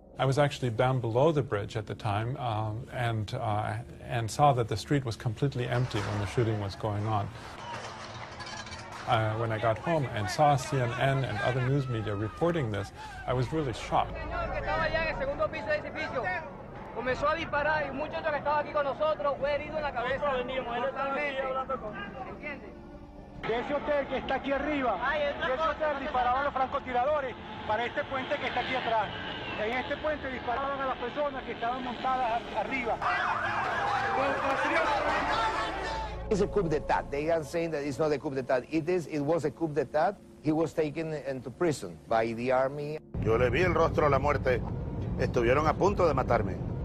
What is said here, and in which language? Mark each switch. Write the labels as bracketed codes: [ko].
[en] I was actually down below the bridge at the time and saw that the street was completely empty when the shooting was going on. When I got home and saw CNN and other news media reporting this, I was really shocked. [es] Comenzó a disparar y un muchacho que estaba aquí con nosotros fue herido en la cabeza. De ese hotel que está aquí arriba, de ese hotel disparaban los francotiradores para este puente que está aquí atrás. En este puente disparaban a las personas que estaban montadas arriba. [en] It's a coup d'etat. They are saying that it's not a coup d'etat. It was a coup d'etat. He was taken into prison by the army. [es] Yo le vi el rostro a la muerte. Estuvieron a punto de matarme.